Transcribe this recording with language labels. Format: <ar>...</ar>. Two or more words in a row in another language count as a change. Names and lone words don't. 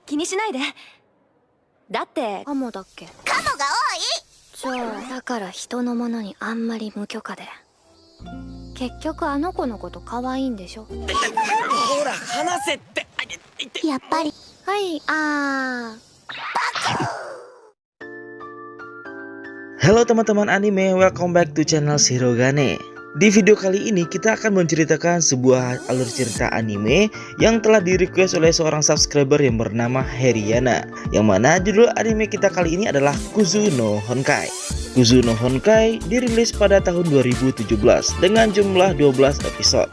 <ja>しないで。だってカモだっけ。カモがじゃあだから人のものにあんまり無許可で。結局あの子のこと可愛いんでしょ。ほら話せって。多い。やっぱり。はい、</ja> <id>Halo teman-teman anime,</id> <en>welcome back to channel</en> <id>Shirogane. Di video kali ini kita akan menceritakan sebuah alur cerita anime yang telah di-request oleh seorang subscriber yang bernama Heriana. Yang mana judul anime kita kali ini adalah Kuzu no Honkai. Kuzu no Honkai dirilis pada tahun 2017 dengan jumlah 12 episode.</id>